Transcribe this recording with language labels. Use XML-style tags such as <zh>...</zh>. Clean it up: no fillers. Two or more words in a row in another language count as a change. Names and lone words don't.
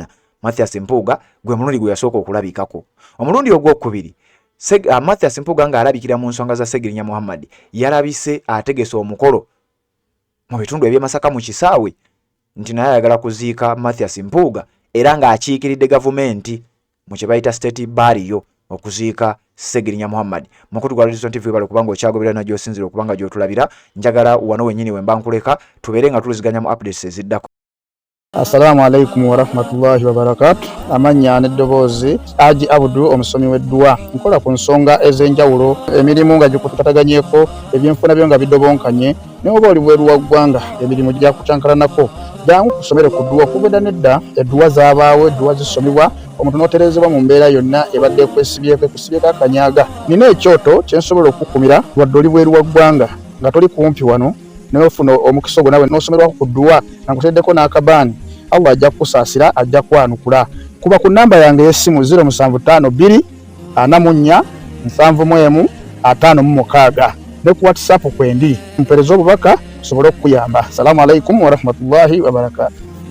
<lg>Mathias Mpuuga gwe mulundi gwe yasooka okulabikako. Omulundi ogwokubiri Mathias Mpuuga ng'alabikira mu nsonga za Ssegirinya Muhammad yalabise ategese omukolo mu bitundu eby'e Masaka mu kisaawe nti naye ayagala kuziika Mathias Mpuuga era ng'akiikiridde gavumenti mu kye bayita</lg> <en>state burial</en> <lg>okuziika Ssegirinya Muhammad. Mukutu gwa Ladies TV bali kubanga okyagoberera na gy'osinzira okubanga gy'otulabira. Njagala wano wennyini we mba nkuleka tubeere nga tuliziganya mu updates eziddako.</lg> <ar>السلام عليكم ورحمة الله وبركاته.</ar> <lg>Amanya n'eddoboozi Haji Abdu omusomi w'eddua. Nkola ku nsonga ez'enjawulo emirimu nga gikutataganyeko ebyenfuna byo nga bidobonkanye ne oba oli bweru wa ggwanga emirimu gya kucankalanako jangu kusomere ku ddua kubeda nedda eddua zaabaawo eddua zisomibwa omuntu n'oterezebwa mu mbeera yonna ebadde ekwesibyeko akanyaga. Nina ekyoto kyensobola okukumira wadde oli bweru wa ggwanga nga toli kumpi wano n'ofuna omukisa ogwo nawe n'osomerwako ku ddua nakuteddeko n'akabaani Allah ajja kusaasira ajja kwanukula. Kuba ku namba yange y'essimu 0752 44 71 56 ne ku WhatsApp kwendi mpereza obubaka sobole okuyamba.</lg> <ar>السلام عليكم ورحمة الله وبركاته.</ar>